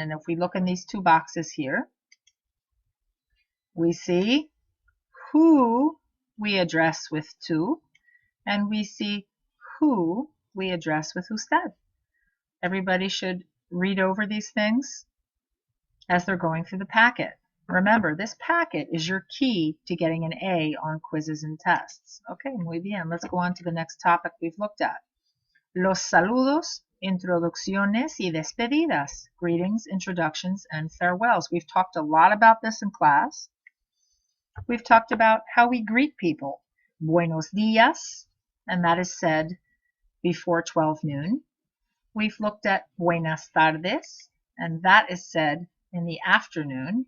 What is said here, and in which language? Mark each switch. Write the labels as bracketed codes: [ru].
[en] And if we look in these two boxes here, we see who we address with tú, and we see who we address with usted. Everybody should read over these things as they're going through the packet. Remember, this packet is your key to getting an A on quizzes and tests. Okay, [es] muy bien. [en] Let's go on to the next topic we've looked at. [es] Los saludos, introducciones y despedidas. [en] Greetings, introductions, and farewells. We've talked a lot about this in class. We've talked about how we greet people. [es] Buenos días, [en] and that is said before 12 noon. We've looked at [es] buenas tardes, [en] and that is said in the afternoon.